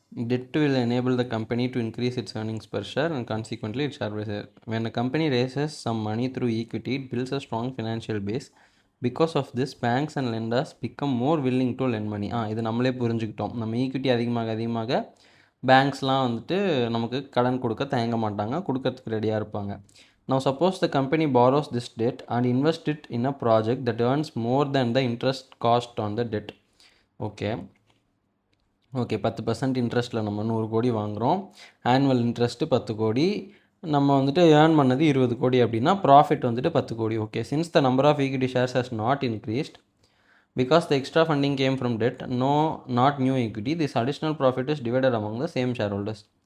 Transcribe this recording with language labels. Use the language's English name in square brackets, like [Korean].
[English] Debt will enable the company to increase its earnings per share and consequently its share price. When a company raises some money through equity, it builds a strong financial base. Because of this, banks and lenders become more willing to lend money. [Tamil] இது நம்மளே புரிஞ்சுக்கிட்டோம். நம்ம equity அதிகமாக பேங்க்ஸ்லாம் வந்துட்டு நமக்கு கடன் கொடுக்க தயங்க மாட்டாங்க, கொடுக்கறதுக்கு ரெடியாக இருப்பாங்க. [English] Now suppose the company borrows this debt and invests it in a project that earns more than the interest cost on the debt. [Tamil] Okay 10% இன்ட்ரெஸ்ட்டில் நம்ம 100 கோடி வாங்குகிறோம். ஆனுவல் இன்ட்ரெஸ்ட்டு 10 கோடி, நம்ம வந்துட்டு ஏர்ன் பண்ணது 20 கோடி அப்படின்னா ப்ராஃபிட் வந்துட்டு 10 கோடி. [English] Okay, since the number of equity shares has not increased because the extra funding came from debt, not new equity, this additional profit is divided among the same share holders.